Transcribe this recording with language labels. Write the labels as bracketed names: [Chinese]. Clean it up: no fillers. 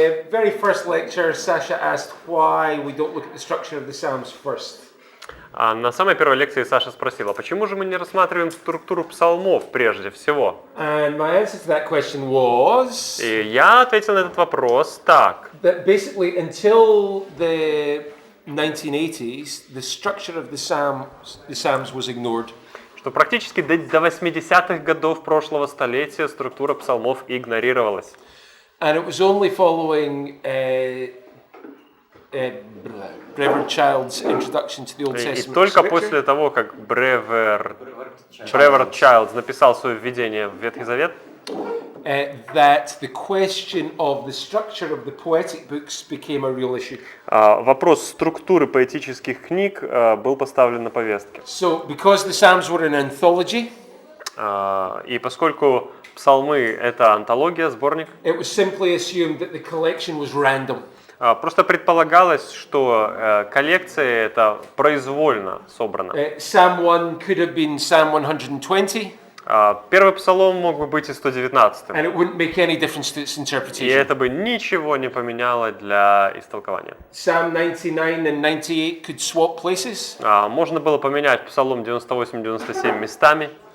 [English] very first lecture, Sasha asked why we don't look at the structure of the Psalms first. [Russian] На самой первой лекции Саша спросила, почему же мы не рассматриваем структуру псалмов прежде всего? [English] And my answer to that question was [Russian] И я ответил на этот вопрос так. [English] that basically until the 1980s, the structure of the Psalms was ignored. [Russian] Что практически до 80-х годов прошлого столетия структура псалмов игнорировалась. [English] And it was only following Reverend Child's introduction to the Old [Russian] И [English] Testament [Russian] только [English] scripture. [Russian] после того, как Brevard Childs написал свое введение в Ветхий Завет, [English] That the question of the structure of the poetic books became a real issue. [Russian] вопрос структуры поэтических книг был поставлен на повестке. [English] So, because the Psalms were an anthology, [Russian] И поскольку псалмы — это антология, сборник, [English] it was simply assumed that the collection was random. [Russian] просто предполагалось, что коллекция это произвольно собрана. [English] Psalm 1 could have been Psalm 120, [Russian] Первый псалом мог бы быть и 119-м. [English] and it wouldn't make any difference to its [Russian] И [English] interpretation. [Russian] это бы ничего не поменяло для истолкования. [English] Psalm 99 and 98 could swap places, [Russian] Можно было поменять псалом 98-97 местами,